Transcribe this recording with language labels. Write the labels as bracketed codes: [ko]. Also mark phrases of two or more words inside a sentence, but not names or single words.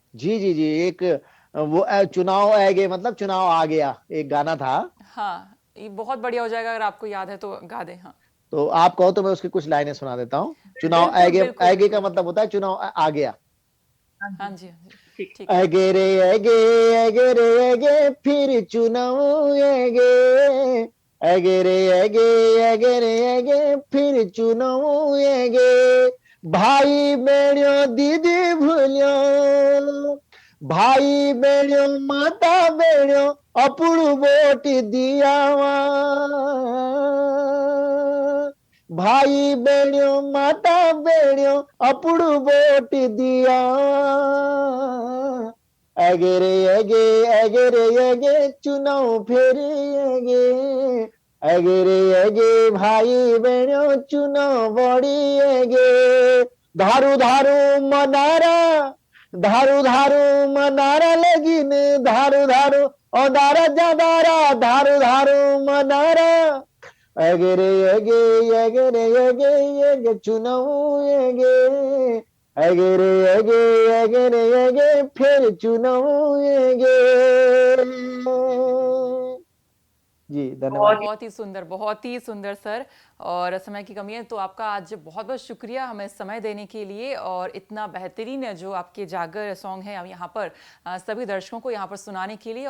[hi] जी जी जी, एक वो चुनाव आ गए, मतलब चुनाव आ गया, एक गाना था। हाँ, ये बहुत बढ़िया हो जाएगा अगर आपको याद है तो गा दें। हाँ तो आप कहो तो मैं उसकी कुछ लाइनें सुना देता हूँ। चुनाव बिल्कुल आगे बिल्कुल आगे का बिल्कुल। मतलब होता है चुनाव आ गया। हाँ जी, हाँ जी, ठीक। ठीक है। [gbm] अगे रे अगे, अगे रे अगे, फिर चुनाव अगे, अगे रे अगे, अगे रे अगे, फिर चुनाव अगे, भाई बहनों दीदी भूलियो, भाई बहनों माता बहनों अपुड़ वोट दियावा, भाई बहनों माता बहनों अपुड़ वोट दिया, अगे रे अगे, अगे रे अगे, चुनाव फेरे अगे, अगे रे अगे, भाई बहनों चुनाव बड़ी अगे, धारू धारू मनारा, धारू धारू मनारा लगिन, धारू धारू औदारा जादारा, धारू धारू मनारा, अगे रे अगे, अगे रे अगे, अगे चुनाव अगे, अगे रे अगे, अगे रे अगे, फिर चुनाव अगे। [hi] जी धन्यवाद। बहुत ही सुंदर सर। और समय की कमी है तो आपका आज बहुत बहुत शुक्रिया हमें समय देने के लिए, और इतना बेहतरीन जो आपके जागर सॉन्ग है यहाँ पर सभी दर्शकों को यहाँ पर सुनाने के लिए।